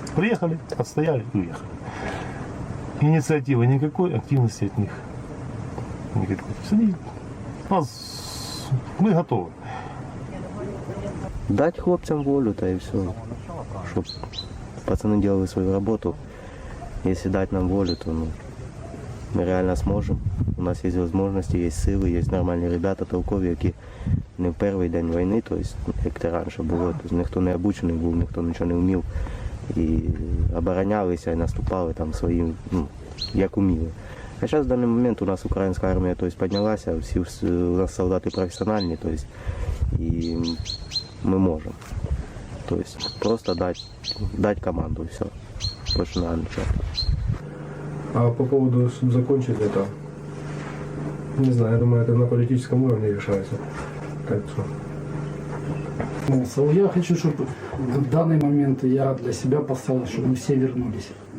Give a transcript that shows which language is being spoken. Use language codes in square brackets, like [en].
[ru] Приехали, отстояли и уехали. Инициативы никакой, активности от них никакой. То есть они, мы готовы. Дать хлопцам волю-то и все. Чтоб пацаны делали свою работу. Если дать нам волю, то мы реально сможем. [uk] У нас є можливості, є сили, є нормальні ребята, толкові, які не в перший день війни, тобто, як це раніше було, тобто, ніхто не обучений був, ніхто нічого не вмів. І оборонялися, і наступали там своїм, як уміли. А зараз в даний момент у нас українська армія, тобто, піднялася, всі у нас солдати професіональні, тобто, і ми можемо. Тобто, просто дать команду, і все. [ru] Больше надо ничего. А по поводу закончить это, не знаю, я думаю, это на политическом уровне решается. Так что. Я хочу, чтобы в данный момент я для себя поставил, чтобы мы все вернулись.